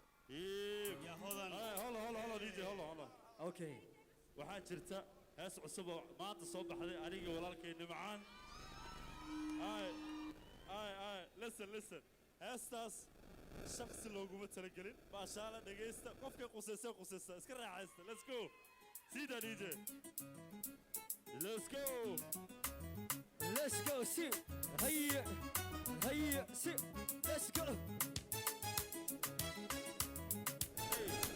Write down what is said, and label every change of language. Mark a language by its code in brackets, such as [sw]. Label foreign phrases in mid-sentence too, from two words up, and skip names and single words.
[en] Ii. Ya, hold on. Ay, hold on, hold on, hold on, D J, hold on, hold on. Okay. [so] Waxaa jirta hees cusub oo maanta soo baxday aniga walaalkay Nimcaan. Ay, ay, ay, [en] listen, listen. [so] Heestaas shakhsi looguma talagelin. Maashaalla, dhegaysta. Qofkay qusaysa, qusaysa. Iska raaxaysta. [en] Let's go. [so] Sii daa, [en] D J. Let's go. Let's go, si. Hayya. Hayya, si. Let's go. Hey.